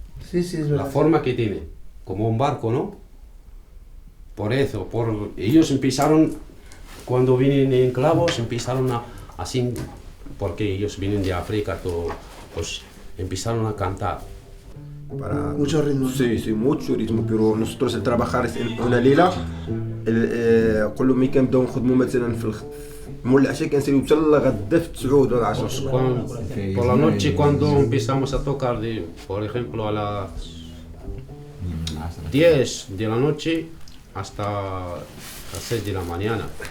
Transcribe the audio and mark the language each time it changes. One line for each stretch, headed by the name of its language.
Spanish: Sí, es verdad. La forma que tiene, como un barco, ¿no? Por eso, ellos empezaron, cuando vienen en clavos, empezaron así, porque ellos vienen de África, pues empezaron a cantar. Para mucho ritmo. Sí, mucho ritmo, pero nosotros al trabajar en una lila,
Arabic: كل ما كنبداو نخدموا مثلا في مول العشاء كنساليو حتى لغدا في 9 ولا 10.
Spanish: Por la noche cuando empezamos a tocar, por ejemplo, a las 10 de la noche hasta las 6 de la mañana.